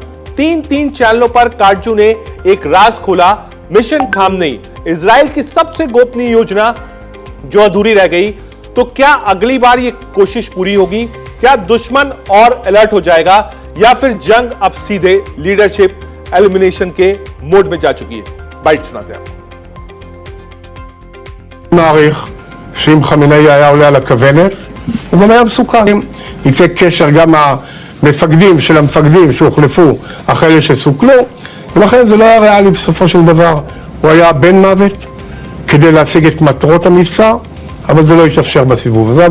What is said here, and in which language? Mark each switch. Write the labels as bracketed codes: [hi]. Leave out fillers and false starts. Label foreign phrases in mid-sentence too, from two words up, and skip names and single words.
[hi] 3 चैनलों पर काटजू ने एक राज खोला, मिशन खमेनी, इजराइल की सबसे गोपनीय योजना जो अधूरी रह गई। तो क्या अगली बार ये कोशिश पूरी होगी? क्या दुश्मन और अलर्ट हो जाएगा या फिर जंग अब सीधे [en] leadership elimination [hi] के मोड में जा चुकी है? बाइट सुनाते हैं। [he] מעריך שאם חמינאי היה עולה על הכוונת, הוא גם היה מסוכן. ניתק קשר גם המפקדים של המפקדים שהוחלפו אחרי אלה שסוכלו, ולכן זה לא היה ריאלי בסופו של דבר. הוא היה בן מוות כדי להשיג את מטרות המבצע, אבל זה לא יתאפשר בסיבוב הזה.